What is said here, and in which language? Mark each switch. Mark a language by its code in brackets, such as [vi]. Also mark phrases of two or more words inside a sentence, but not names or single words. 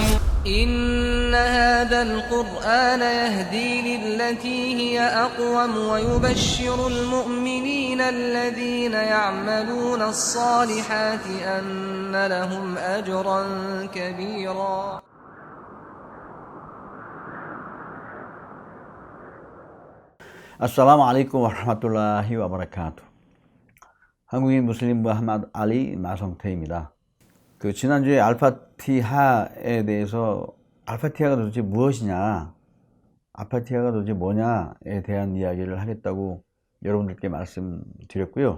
[ar] إن هذا القرآن يهدي للتي هي أقوم ويبشر المؤمنين الذين يعملون الصالحات أن لهم أجرا كبيرا. السلام عليكم ورحمة الله وبركاته. [ko] 한국인 무슬림 무함마드 알리 마성태입니다. 지난주에 알파티하에 대해서 알파티하가 도대체 무엇이냐, 알파티하가 도대체 뭐냐에 대한 이야기를 하겠다고 여러분들께 말씀드렸고요.